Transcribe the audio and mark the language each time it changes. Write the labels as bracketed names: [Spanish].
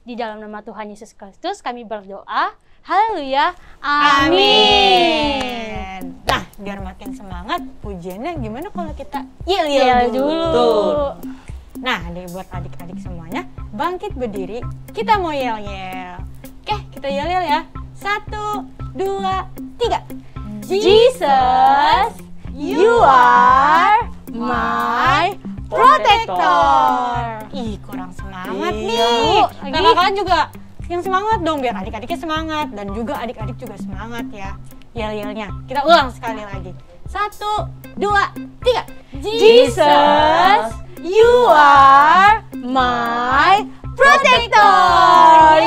[Indonesian] Di dalam nama Tuhan Yesus Kristus kami berdoa, haleluya, amin. Nah, biar makin semangat, pujiannya gimana kalau kita Yel yel dulu. Betul. Nah, buat adik-adik semuanya, bangkit berdiri, kita mau yel-yel. Oke, kita yel-yel ya. 1, 2, 3. [English] Jesus, you are my protector. [Indonesian] Ih, kurang semangat Iya. nih. Lagi. Kakak-kakak juga yang semangat dong, biar adik-adiknya semangat. Dan juga adik-adik juga semangat ya. Yel-yelnya. Kita ulang sekali lagi. 1, 2, 3. [English] Jesus, you are my protector.